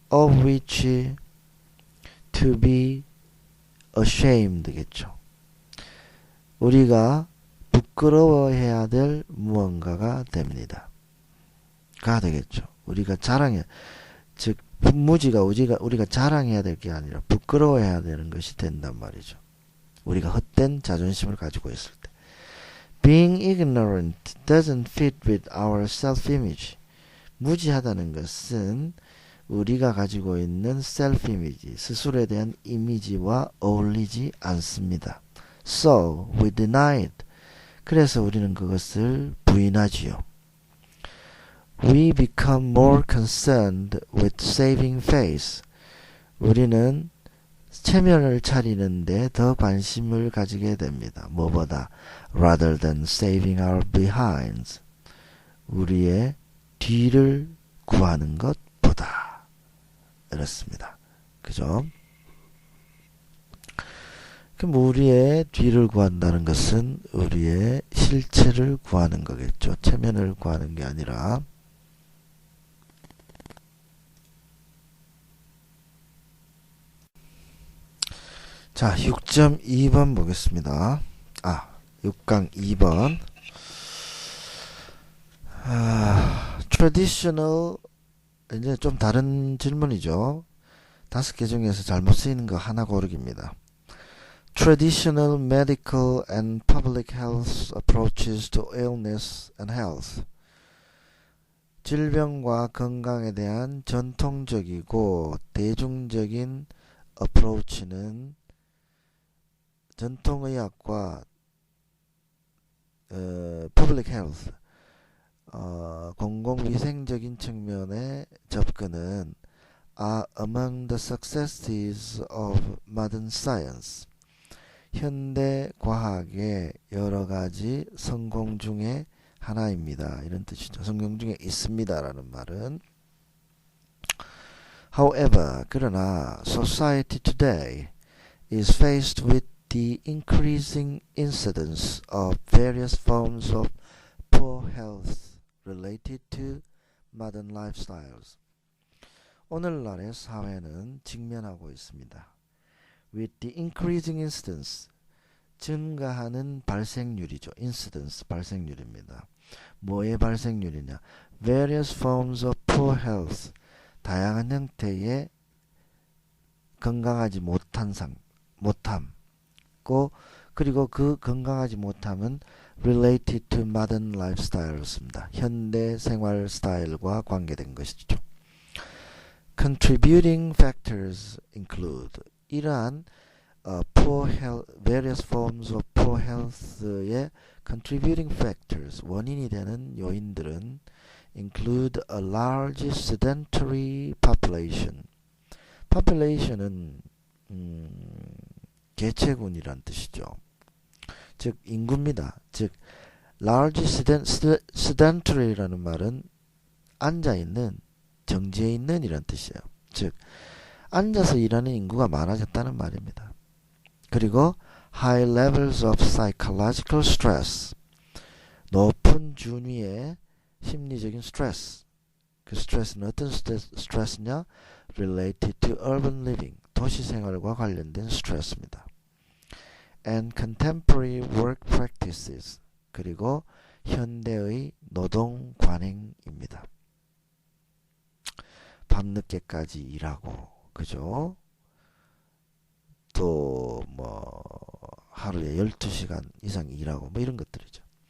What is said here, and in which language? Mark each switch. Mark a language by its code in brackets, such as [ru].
[en] of which to be ashamed [ko] 겠죠. 우리가 부끄러워해야 될 무언가가 됩니다. 가 되겠죠. 우리가 자랑해, 즉 무지가 우리가 자랑해야 될 게 아니라 부끄러워해야 되는 것이 된단 말이죠. 우리가 헛된 자존심을 가지고 있을 때. [en] Being ignorant doesn't fit with our self-image. [ko] 무지하다는 것은 우리가 가지고 있는 self-image, 스스로에 대한 이미지와 어울리지 않습니다. [en] So, we deny it. [ko] 그래서 우리는 그것을 부인하지요. [en] We become more concerned with saving face. [ko] 우리는 체면을 차리는데 더 관심을 가지게 됩니다. 뭐보다? [en] Rather than saving our behinds. [ko] 우리의 뒤를 구하는 것보다. 이렇습니다. 그죠? 그럼 우리의 뒤를 구한다는 것은 우리의 실체를 구하는 거겠죠. 체면을 구하는 게 아니라. 자, 6.2번 보겠습니다. 6강 2번. traditional, 이제 좀 다른 질문이죠. 5개 중에서 잘못 쓰이는 거 하나 고르기입니다. [en] Traditional medical and public health approaches to illness and health. [ko] 질병과 건강에 대한 전통적이고 대중적인 approach는 전통의학과 public health, 공공위생적인 측면의 접근은 [en] are among the successes of modern science. [ko] 현대 과학의 여러 가지 성공 중에 하나입니다. 이런 뜻이죠. 성공 중에 있습니다라는 말은. [en] However, [ko] 그러나 [en] society today is faced with the increasing incidence of various forms of poor health related to modern lifestyles. [ko] 오늘날의 사회는 직면하고 있습니다. [en] With the increasing incidence, [ko] 증가하는 발생률이죠. incidence, 발생률입니다. 뭐의 발생률이냐? [en] Various forms of poor health, [ko] 다양한 형태의 건강하지 못함, 그리고 그 건강하지 못함은 [en] related to modern lifestyle였습니다. [ko] 현대 생활 스타일과 관계된 것이죠. [en] Contributing factors include, 이러한 poor health, various forms of poor health의 contributing factors, [ko] 원인이 되는 요인들은 [en] include a large sedentary population. [ko] population은 개체군이란 뜻이죠. 즉 인구입니다. 즉 large sedentary라는 말은 앉아있는, 정지해 있는 이란 뜻이에요. 즉 앉아서 일하는 인구가 많아졌다는 말입니다. 그리고 [en] high levels of psychological stress. [ko] 높은 준위의 심리적인 스트레스. 그 스트레스는 어떤 스트레스냐? [en] related to urban living. [ko] 도시 생활과 관련된 스트레스입니다. [en] and contemporary work practices. [ko] 그리고 현대의 노동 관행입니다. 밤늦게까지 일하고, 그죠? 또 뭐 하루에 12시간 이상 일하고 뭐 이런 것들이죠.